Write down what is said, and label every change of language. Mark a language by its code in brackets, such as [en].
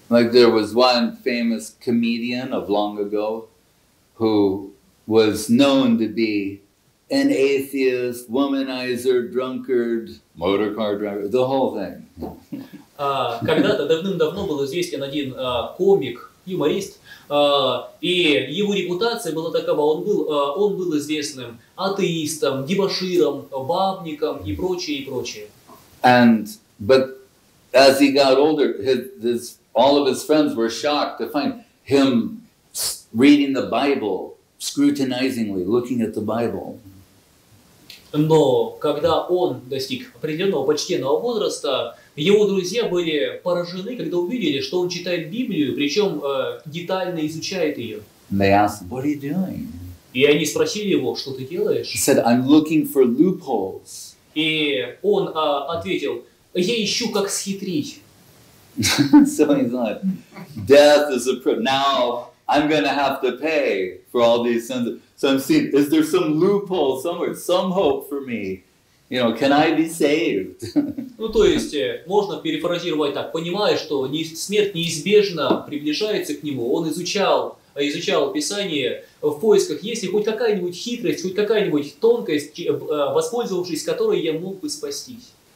[en] Like there was one famous comedian of long ago who was known to be an atheist, womanizer, drunkard, motor car driver, the whole thing. [ru] Когда-то давным-давно был известен один комик, юморист, и его репутация была такова: он был известным атеистом, дебоширом, бабником и прочее, и прочее. [en] But as he got older, all of his friends were shocked to find him reading the Bible, scrutinizingly looking at the Bible. [ru] Но когда он достиг определенного почтенного возраста, его друзья были поражены, когда увидели, что он читает Библию, причем детально изучает ее. [en] They asked him, "What are you doing?" [ru] И они спросили его: что ты делаешь? [en] He said, "I'm looking for loopholes." [ru] И он ответил: я ищу, как схитрить. [en] So he thought, death is now I'm going to have to pay for all these sins. So I'm seeing, is there some loophole somewhere, some hope for me? You know, can I be saved? [ru] Ну, то есть, можно перефразировать так, понимая, что смерть неизбежно приближается к нему, он изучал Писание в поисках, есть ли хоть какая-нибудь хитрость, хоть какая-нибудь тонкость, воспользовавшись которой я мог бы спастись.